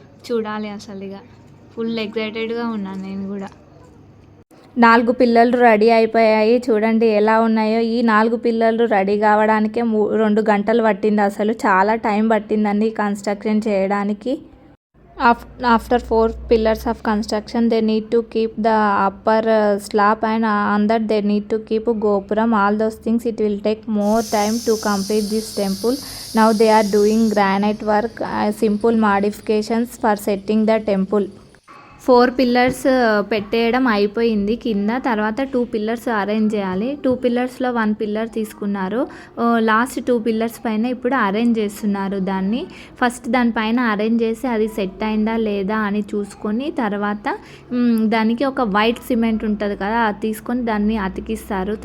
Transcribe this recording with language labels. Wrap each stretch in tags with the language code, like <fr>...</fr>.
<te>చూడాలి అసలు ఇక ఫుల్ ఎక్సైటెడ్గా ఉన్నాను నేను కూడా. 4 పిల్లలు రెడీ అయిపోయాయి. చూడండి ఎలా ఉన్నాయో. ఈ 4 పిల్లలు రెడీ కావడానికే 2 గంటలు పట్టింది. అసలు చాలా టైం పట్టిందండి కన్స్ట్రక్షన్ చేయడానికి.</te> <en>After 4 pillars of construction, they need to keep the upper slab, and on that they need to keep gopuram. All those things, it will take more time to complete this temple. Now they are doing granite work, simple modifications for setting the temple.</en> <te>4 pillars పెట్టేయడం అయిపోయింది కింద. తర్వాత 2 pillars arrange చేయాలి. 2 పిల్లర్స్లో 1 pillar తీసుకున్నారు. Last 2 pillars పైన ఇప్పుడు arrange చేస్తున్నారు దాన్ని. ఫస్ట్ దానిపైన అరేంజ్ చేసి అది సెట్ అయిందా లేదా అని చూసుకొని తర్వాత దానికి ఒక వైట్ సిమెంట్ ఉంటుంది కదా, అది తీసుకొని దాన్ని అతికిస్తారు.</te>